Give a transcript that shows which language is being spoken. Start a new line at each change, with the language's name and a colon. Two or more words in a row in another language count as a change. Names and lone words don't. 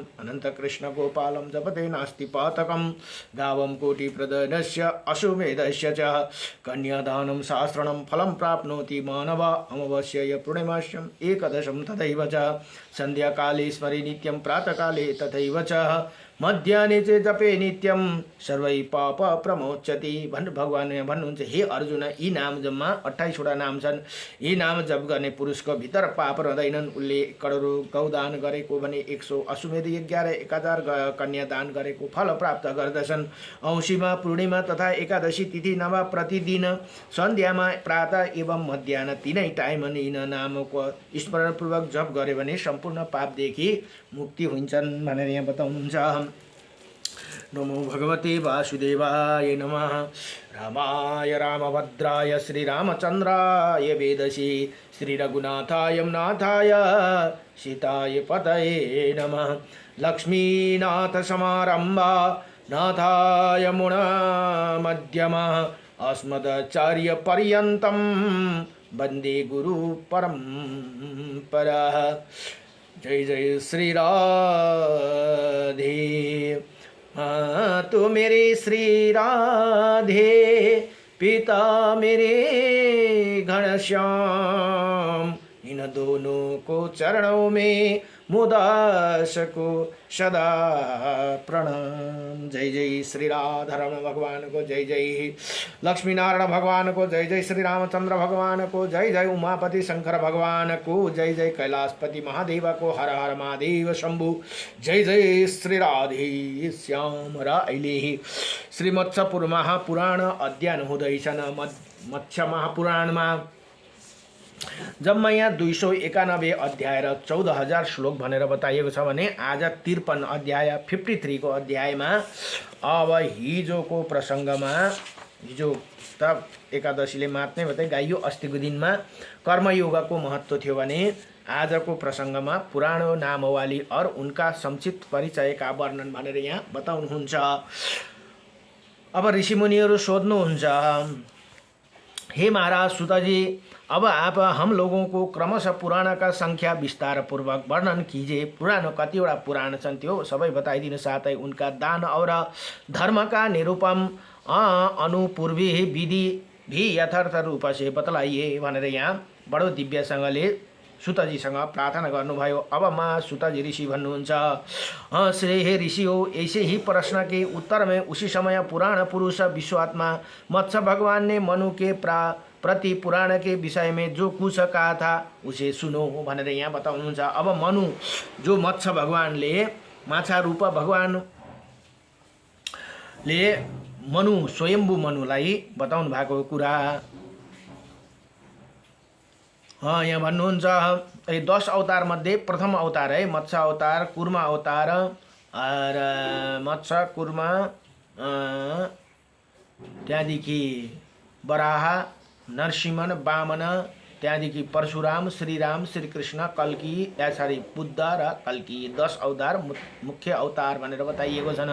Sanskrit: अनन्तकृष्ण गोपालं जपते नास्ति पातकं गावं कोटिप्रदनस्य अश्वमेधस्य च कन्यादानं सहस्रणं फलं प्राप्नोति मानव अमावास्याय पूर्णिमास्यम् एकदशं तथैव च सन्ध्याकाले स्मरे नित्यं प्रातःकाले तथैव च मध्याह्ने च जपे नित्यं सर्वै पाप प्रमोच्यति
Nepali: भगवान भन्नुहुन्छ हे अर्जुन यी नाम जम्मा 28 वटा नाम छन्। यी नाम जप गर्ने पुरुषको भित्र पाप रहँदैनन्। उसले करोडौं गौदान गरेको भने 100 अश्वमेध यज्ञ र 1000 कन्या दान गरेको फल प्राप्त गर्दछन्। औँसीमा पूर्णिमा तथा एकादशी तिथि नभए प्रतिदिन सन्ध्यामा प्रातः एवं मध्याह्न तीनै टाइम यी नामको स्मरणपूर्वक जप गरे भने सम्पूर्ण पापदेखि मुक्ति हुन्छन् भनेर यहाँ बताउनुहुन्छ।
Sanskrit: नमो भगवते वासुदेवाय नमः। रामाय रामभद्राय श्रीरामचन्द्राय वेदसी श्रीरघुनाथाय नाथाय सीताय पतये नमः। लक्ष्मीनाथ समारंभा नाथाय मुना मध्यमः अस्मदाचार्य पर्यन्तं वन्दे गुरु परम्परः।
Hindi: जय जय श्री राधे तो मेरे श्री राधे पिता मेरे घनश्याम इन दोनों को चरणों में मुदास को सदा प्रणाम। जय जय श्री राधारमण भगवान को जय जय, लक्ष्मी नारायण भगवान को जय जय, श्री रामचंद्र भगवान को जय जय, उमापति शंकर भगवान को जय जय, कैलाशपति महादेव को हर हर महादेव शंभु जय जय।
Nepali: श्री राधे श्याम र अहिले श्री मत्स्य महापुराण अध्ययन हुँदैछन्। मत्स्य महापुराणमा जम्मा यहाँ 291 अध्याय र 14,000 श्लोक भनेर बताइएको छ भने आज 53 अध्याय 53 को अध्यायमा अब हिजोको प्रसङ्गमा, हिजो त एकादशीले मात्रै मात्रै गाइयो, अस्तिको दिनमा कर्मयोगको महत्त्व थियो भने आजको प्रसङ्गमा पुरानो नामवाली
Hindi: और उनका संक्षिप्त परिचय का वर्णन
Nepali: भनेर यहाँ बताउनुहुन्छ। अब ऋषिमुनिहरू सोध्नुहुन्छ
Hindi: हे महाराज सुत जी, अब आप हम लोगों को क्रमशः पुराण का संख्या विस्तार पूर्वक वर्णन कीजिए।
Nepali: पुराण कतिवटा पुराण छन् त्यो सबै बताइदिनु, साथै
Hindi: उनका दान और धर्म का निरूपम अनुपूर्वी विधि भी यथार्थ रूप से बतलाइए
Nepali: भनेर यहाँ बडो दिव्यसँगले सुतजीसँग प्रार्थना गर्नुभयो। अब माँ सुतजी ऋषि भन्नुहुन्छ,
Hindi: श्री हे ऋषि हो, ऐसे ही प्रश्न के उत्तर में उसी समय पुराण पुरुष विश्वात्मा मत्स्य भगवान ने मनु के प्रति पुराण के विषय में जो कुछ कहा था उसे सुनो
Nepali: भनेर यहाँ बताउनुहुन्छ। अब मनु जो मत्स्य भगवानले माछा रूप भगवानले मनु स्वयम्भू मनुलाई बताउनु भएको कुरा यहाँ भन्नुहुन्छ। 10 अवतार मध्ये प्रथम
Hindi: अवतार है मत्स्य अवतार, कुर्मा अवतार और मत्स्य कुर्मा,
Nepali: त्यहाँदेखि वराह, नरसिंह, वामन, त्यहाँदेखि परशुराम, श्रीराम, श्रीकृष्ण, कल्की, यसरी बुद्ध र कल्की 10 अवतार मुख्य अवतार भनेर बताइएको छन्।